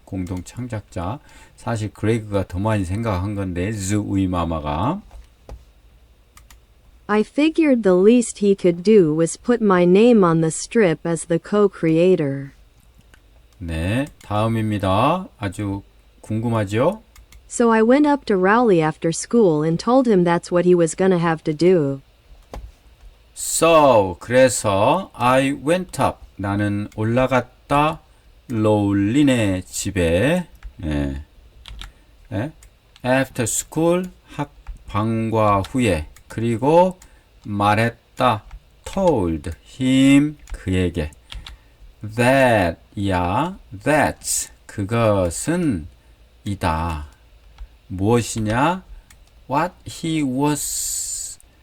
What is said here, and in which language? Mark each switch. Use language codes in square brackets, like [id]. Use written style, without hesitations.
[ko] 공동 창작자. 사실 그레이그가 더 많이 생각한 건데 주의 마마가 [en] I figured the least he could do was put my name on the strip as the co-creator. [ko] 네, 다음입니다. 아주 궁금하죠? [en] So I went up to Rowley after school and told him that's what he was gonna have to do. [ko] So 그래서 [en] I went up [ko] 나는 올라갔다 로울리네 집에 [en] after school [ko] 방과 후에 그리고 말했다 [en] told him [ko] 그에게 [en] that that's [ko] 그것은 이다 무엇이냐 [en] what he was